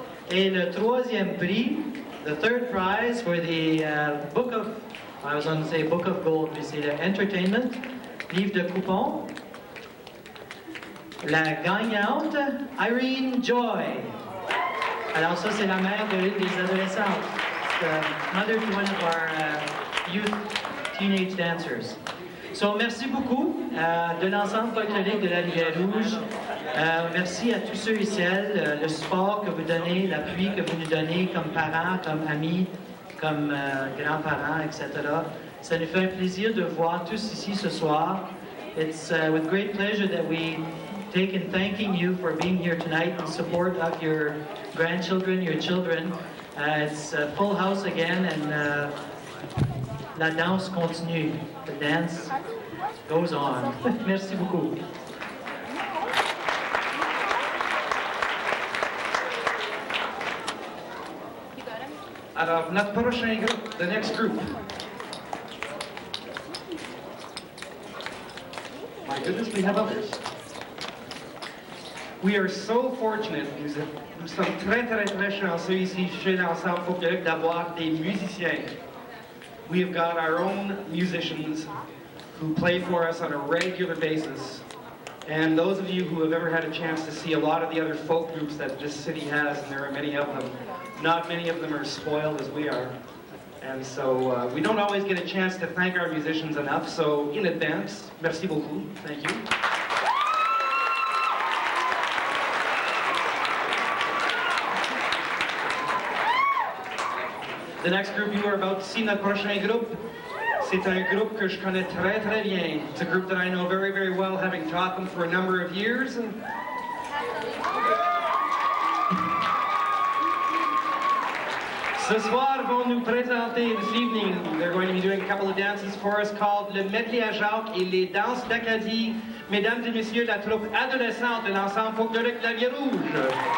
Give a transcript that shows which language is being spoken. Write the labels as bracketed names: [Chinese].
[French] Et le troisième prix, [English] the third prize for the Book of, I was going to say Book of Gold, [French] mais c'est le Entertainment, livre de coupons. La gagnante, Irene Joy. Alors ça, c'est la mère de l'une des adolescentes. [English] Mother to one of our youth teenage dancers. [French] So, merci beaucoup de l'ensemble folklorique de la Rivière-Rouge. Merci à tous ceux et celles, le support que vous donnez, l'appui que vous nous donnez comme parents, comme amis, comme grands-parents, etc. Ça nous fait un plaisir de voir tous ici ce soir. [English] It's with great pleasure that we take in thanking you for being here tonight in support of your grandchildren, your children. It's a full house again, and [French] la danse continue. [English] The dance goes on. [French] Merci beaucoup. Alors, notre prochain groupe, [English] the next group. My goodness, we have others. We are so fortunate, [French] nous sommes très chanceux ici chez l'ensemble folklorique d'avoir des musiciens. [English] We have got our own musicians who play for us on a regular basis. And those of you who have ever had a chance to see a lot of the other folk groups that this city has, and there are many of them, not many of them are spoiled as we are. And so we don't always get a chance to thank our musicians enough, so in advance, [French] merci beaucoup, [English] thank you. The next group you are about to see, [French] notre prochain groupe, c'est un groupe que je connais très bien. [English] It's a group that I know very, very well, having taught them for a number of years. [French] Ce soir, vont nous présenter [English] this evening. They're going to be doing a couple of dances for us called le medley à Jacques et les danses d'Acadie. [French] Mesdames et messieurs, la troupe adolescente de l'ensemble folklorique de la Rivière-Rouge.